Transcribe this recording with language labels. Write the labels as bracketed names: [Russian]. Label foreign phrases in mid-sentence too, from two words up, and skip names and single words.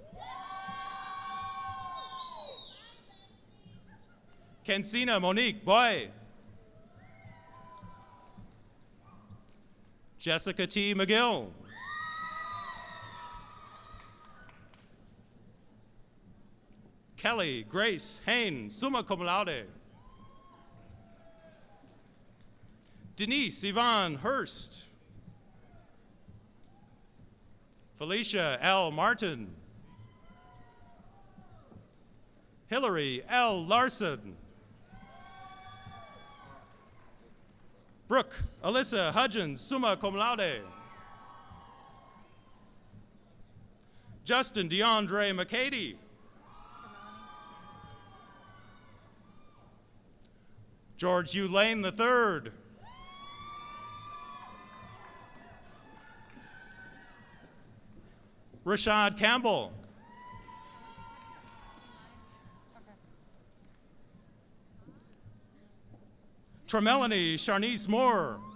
[English] Kensina Monique Boy. Jessica T. McGill. Kelly Grace Hain, [Latin] summa cum laude. [English] Denise Yvonne Hurst. Felicia L. Martin. Hillary L. Larson. Brooke Alyssa Hudgens, [Latin] summa cum laude. [English] Justin DeAndre McCady. George U. Lane III. Rashad Campbell. Tremelanie Charnice Moore.